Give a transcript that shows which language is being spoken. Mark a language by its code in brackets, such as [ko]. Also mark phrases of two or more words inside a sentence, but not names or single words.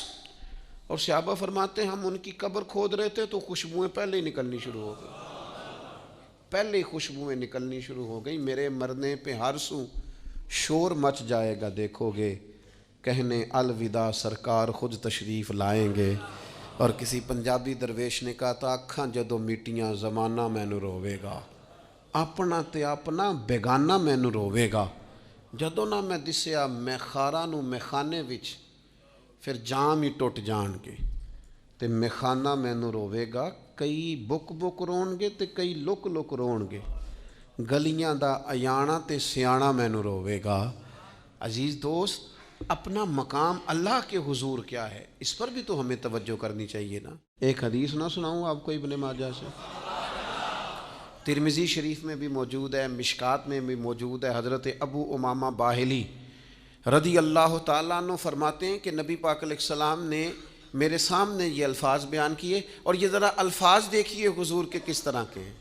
[ur] اور صحابہ فرماتے ہیں ہم ان کی قبر کھود رہے تھے تو خوشبوئیں پہلے ہی نکلنی شروع ہو گئی، پہلے ہی خوشبوئیں نکلنی شروع ہو گئی۔ میرے مرنے پہ ہر سو شور مچ جائے گا، دیکھو گے کہنے الوداع سرکار خود تشریف لائیں گے۔ اور کسی پنجابی درویش نے کہا تھا [pa] اکھاں جدو میٹیاں زمانہ مینوں روے گا، اپنا تے اپنا بیگانہ مینوں روے گا، جدو نہ میں دسیا میں خاراں نوں میخانے وچ پھر جام ہی ٹوٹ جان گے، تے میخانہ مینوں روے گا، کئی بک بک رون گے تے کئی لک لک رون گے، گلیاں دا ایانا تے سیانا مینوں روے گا۔ [ur] عزیز دوست، اپنا مقام اللہ کے حضور کیا ہے، اس پر بھی تو ہمیں توجہ کرنی چاہیے نا۔ ایک حدیث نہ سناؤں آپ کو ابن ماجہ سے، ترمذی شریف میں بھی موجود ہے، مشکات میں بھی موجود ہے۔ حضرت ابو امامہ باہلی [ar] رضی اللہ تعالیٰ عنہ [ur] فرماتے ہیں کہ نبی پاک [ar] علیہ السلام [ur] نے میرے سامنے یہ الفاظ بیان کیے، اور یہ ذرا الفاظ دیکھیے حضور کے کس طرح کے ہیں۔